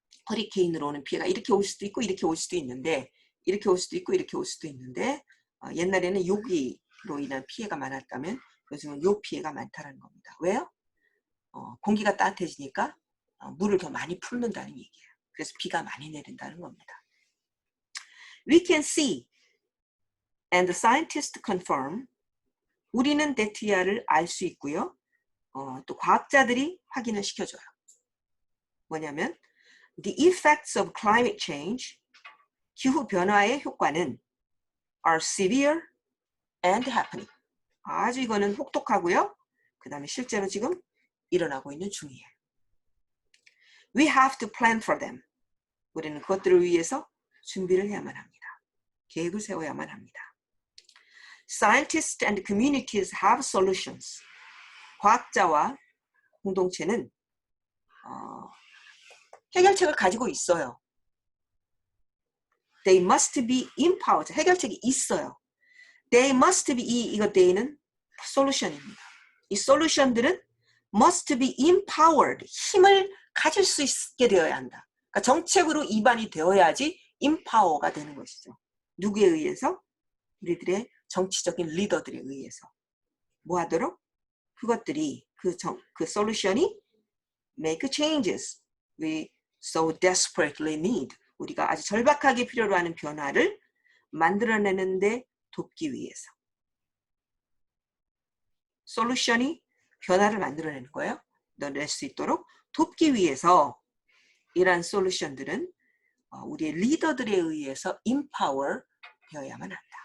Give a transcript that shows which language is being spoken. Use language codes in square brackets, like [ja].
[ko] 허리케인으로 오는 피해가 이렇게 올 수도 있고 이렇게 올 수도 있는데 이렇게 올 수도 있고 이렇게 올 수도 있는데 옛날에는 여기로 인한 피해가 많았다면 요즘은 요 피해가 많다는 겁니다. 왜요? 공기가 따뜻해지니까 물을 더 많이 품는다는 얘기예요. 그래서 비가 많이 내린다는 겁니다. [en] We can see and the scientists confirm. [ko] 우리는 데트야를 알 수 있고요. 또 과학자들이 확인을 시켜줘요. 뭐냐면 [en] The effects of climate change, [ko] 기후 변화의 효과는 [en] are severe and happening. [ko] 아주 이거는 혹독하고요. 그 다음에 실제로 지금 일어나고 있는 중이에요. [en] We have to plan for them. [ko] 우리는 그것들을 위해서 준비를 해야만 합니다. 계획을 세워야만 합니다. [en] Scientists and communities have solutions. [ko] 과학자와 공동체는 해결책을 가지고 있어요. [en] They must be empowered. [ko] 해결책이 있어요. [en] They must be, [ko] 이거 they는 솔루션입니다. 이 솔루션들은 [en] must be empowered. [ko] 힘을 가질 수 있게 되어야 한다. 그러니까 정책으로 입안이 되어야지 empower가 되는 것이죠. 누구에 의해서? 우리들의 정치적인 리더들에 의해서. 뭐 하도록? 그것들이 그 솔루션이 [en] make changes we so desperately need. [ko] 우리가 아주 절박하게 필요로 하는 변화를 만들어내는데 돕기 위해서. 솔루션이 변화를 만들어내는 거예요. 낼 수 있도록 돕기 위해서 이러한 솔루션들은 우리의 리더들에 의해서 empower 되어야만 한다.